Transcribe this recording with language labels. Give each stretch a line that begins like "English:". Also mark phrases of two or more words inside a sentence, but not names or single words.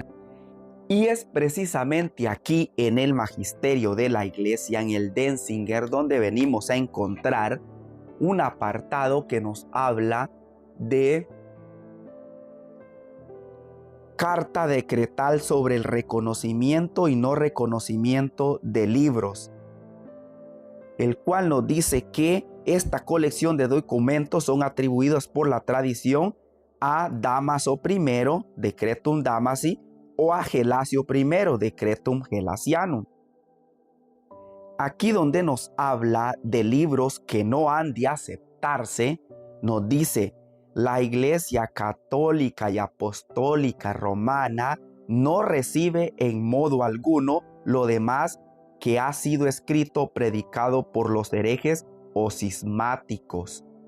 Spanish: Y es precisamente aquí en el magisterio de la iglesia, en el Denzinger, donde venimos a encontrar un apartado que nos habla de carta decretal sobre el reconocimiento y no reconocimiento de libros, el cual nos dice que esta colección de documentos son atribuidos por la tradición a Dámaso I, Decretum Damasi, o a Gelasio I, Decretum Gelasianum. Aquí donde nos habla de libros que no han de aceptarse, nos dice: la Iglesia Católica y Apostólica Romana no recibe en modo alguno lo demás que ha sido escrito o predicado por los herejes o cismáticos.